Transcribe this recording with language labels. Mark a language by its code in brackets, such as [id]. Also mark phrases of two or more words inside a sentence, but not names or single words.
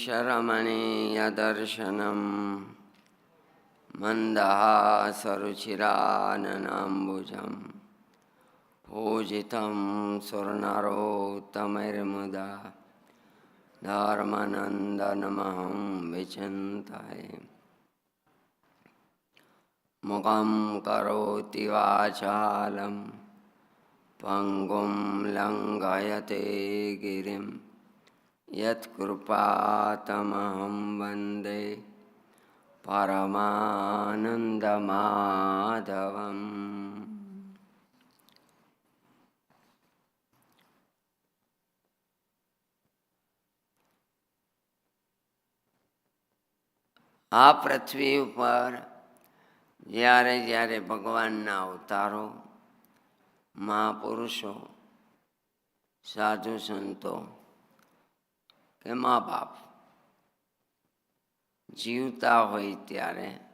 [sa] ईशरमणीयदर्शनं मन्दहासरुचिराननाम्बुजं पूजितं सुरनरोत्तमैर्मुदा धर्मनन्दनमहं विचिन्तये। मुखं करोति वाचालं पङ्गुं लङ्घयते गिरिं यत्कृपातमहं वन्दे પરમાનંદમાધવમ. [gu] આ પૃથ્વી ઉપર જ્યારે જ્યારે ભગવાનના અવતારો, મહાપુરુષો, સાધુ સંતો કે મા બાપ જીવતા હોય ત્યારે